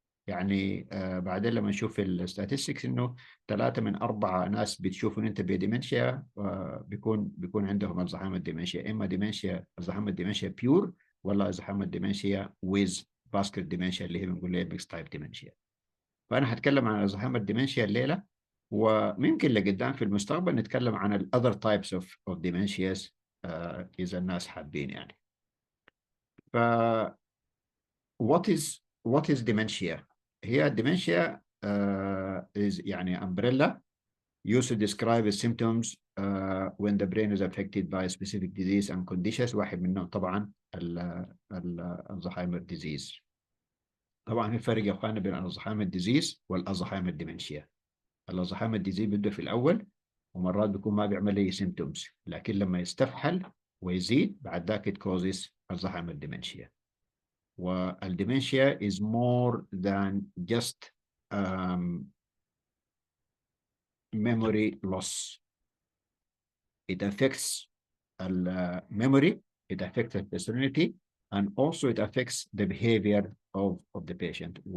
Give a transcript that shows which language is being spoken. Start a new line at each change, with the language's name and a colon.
Arabic: يعني بعدين لما نشوف الستاتستكس إنه 3 من 4 ناس بتشوفوا إن أنت بديمنشيا بيكون عندهم الزهايمر ديمنشيا، إما ديمنشيا الزهايمر ديمنشيا بيور ولا الزهايمر ديمنشيا ويز فاسكر ديمنشيا اللي هي بنقول لها ميكس تايب ديمنشيا. فأنا هتكلم عن الزهايمر ديمنشيا الليلة، وممكن لقدام في المستقبل نتكلم عن ال
English: other types of dementias
Arabic: إذا الناس حابين يعني.
English: ف what is dementia؟ هي dementia is يعني umbrella used to describe the symptoms when the brain is affected by a specific disease and conditions.
Arabic: واحد منهم طبعا الزهايمر disease. طبعا في فرق يا اخواننا بين الزهايمر disease والزهايمر dementia. الزهايمر ديزيز بيبدأ في الأول ومرات بيكون ما بيعمل أي سيمتومز، لكن لما يستفحل ويزيد بعد ذاك
English: it causes
Arabic: الزهايمر ديمنشيا.
English: والديمنشيا is more than just memory loss. It affects memory, it affects the personality, and also it affects the behavior of the patient.